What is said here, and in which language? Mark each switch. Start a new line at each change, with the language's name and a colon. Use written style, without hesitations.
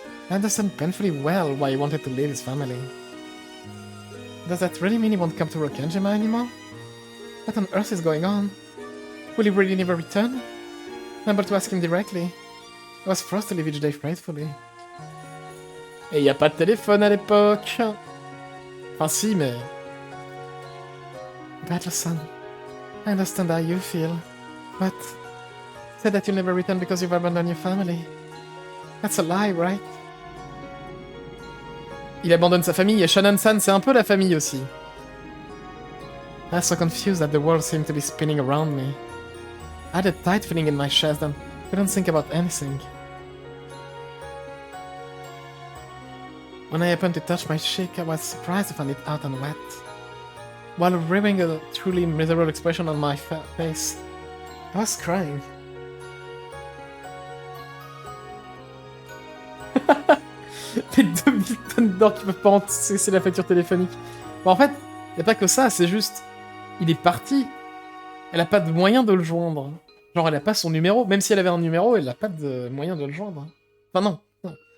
English: I understand painfully well why he wanted to leave his family. Does that really mean he won't come to Rokenjima anymore? What on earth is going on? Will he really never return? Remember to ask him directly. I was forced to live each day faithfully.
French: Et y a pas de téléphone à l'époque. Enfin si, mais...
English: Battler-san, I understand how you feel, but... You said that you'll never return because you've abandoned your family. That's a lie, right?
French: Il abandonne sa famille, et Shannon-san, c'est un peu la famille aussi.
English: I was so confused that the world seemed to be spinning around me. I had a tight feeling in my chest and couldn't think about anything. When I happened to touch my cheek, I was surprised to find it out and wet. While revealing a truly miserable expression on my face, I was crying.
French: Les 2000 tonnes d'or qui peuvent pas encaisser la facture téléphonique. Bon, en fait, y a pas que ça, c'est juste... Il est parti. Elle a pas de moyen de le joindre. Genre, elle a pas son numéro. Même si elle avait un numéro, elle a pas de moyen de le joindre. Enfin, non.